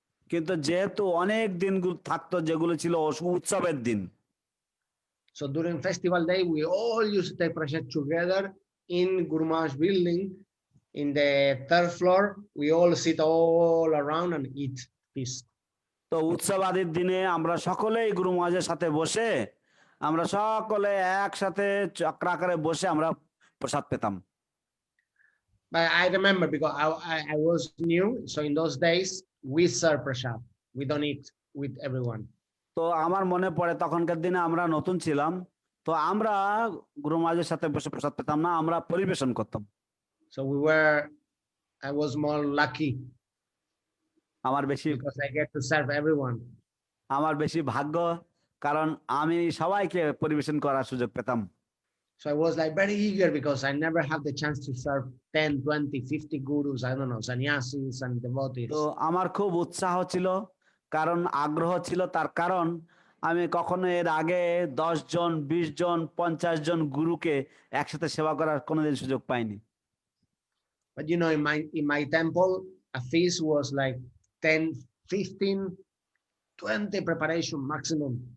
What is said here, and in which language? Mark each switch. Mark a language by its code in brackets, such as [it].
[bn] কিন্তু যেহেতু অনেক দিনগুলো থাকতো যেগুলো ছিল উৎসবের দিন, [en] so during festival day we all used to take prasad together in Guru Maharaj building. In the third floor, we all sit all around and eat feast. [bn] তো উৎসব আদির দিনে আমরা সকলেই গুরু মহারাজের সাথে বসে আমরা সকলে একসাথে চক্রাকারে বসে আমরা প্রসাদ পেতাম। [en] But I remember because I was new, so in those days we serve prasad. We don't eat with everyone. [bn] তো আমার মনে পড়ে তখনকার দিনে আমরা নতুন ছিলাম, তো আমরা গুরু মহারাজের সাথে বসে প্রসাদ পেতাম না, আমরা পরিবেশন করতাম। [en] So I was more lucky. Because I get to serve everyone. [bn] আমার বেশি ভাগ্য, কারণ আমি সবাইকে পরিবেশন করার সুযোগ পেতাম। [en] So I was like very eager because I never had the chance to serve 10, 20, 50 gurus, I don't know, sannyasis and devotees. [bn] তো আমার খুব উৎসাহ ছিল, কারণ আগ্রহ ছিল, তার কারণ আমি কখনো এর আগে 10 জন, 20 জন, 50 জন গুরুকে একসাথে সেবা করার কোনোদিন সুযোগ পাইনি। [en] But in my temple, a feast was like 10, 15, 20 preparation maximum.